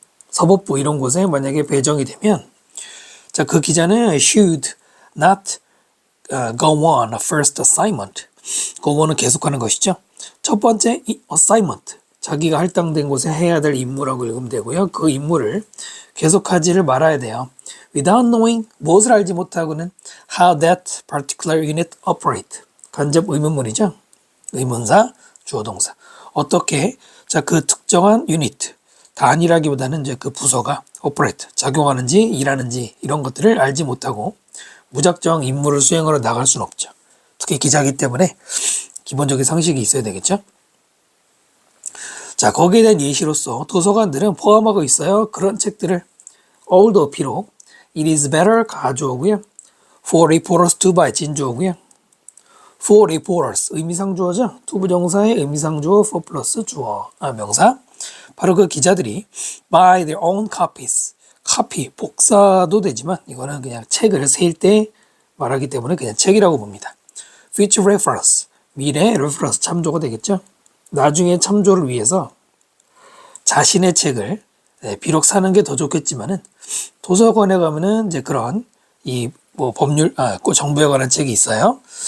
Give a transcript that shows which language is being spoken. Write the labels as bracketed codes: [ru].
[ko] 사법부 이런 곳에 만약에 배정이 되면 자, 그 기자는 [en] should not go on a first assignment. [ko] go on은 계속하는 것이죠. 첫 번째 assignment. 자기가 할당된 곳에 해야 될 임무라고 읽으면 되고요. 그 임무를 계속하지를 말아야 돼요. [en] without knowing [ko] 무엇을 알지 못하고는 [en] how that particular unit operate. [ko] 간접 의문문이죠. 의문사, 주어 동사. 어떻게 자, 그 특정한 유니트 단위라기보다는 이제 그 부서가 operate 작용하는지 일하는지 이런 것들을 알지 못하고 무작정 임무를 수행하러 나갈 수는 없죠. 특히 기자이기 때문에 기본적인 상식이 있어야 되겠죠. 자, 거기에 대한 예시로서 도서관들은 포함하고 있어요. 그런 책들을 [en] although [ko] 비록 [en] it is better [ko] 가주어고요. [en] for reporters to buy [ko] 진주어고요. [en] for reporters [ko] 의미상 주어죠. 투부정사의 의미상 주어 for 플러스 주어 명사 바로 그 기자들이 [en] buy their own copies [ko] copy 복사도 되지만 이거는 그냥 책을 세일 때 말하기 때문에 그냥 책이라고 봅니다. [en] future reference [ko] 미래 reference 참조가 되겠죠. 나중에 참조를 위해서 자신의 책을 비록 사는 게 더 좋겠지만은 도서관에 가면은 이제 그런 이 뭐 법률 정부에 관한 책이 있어요.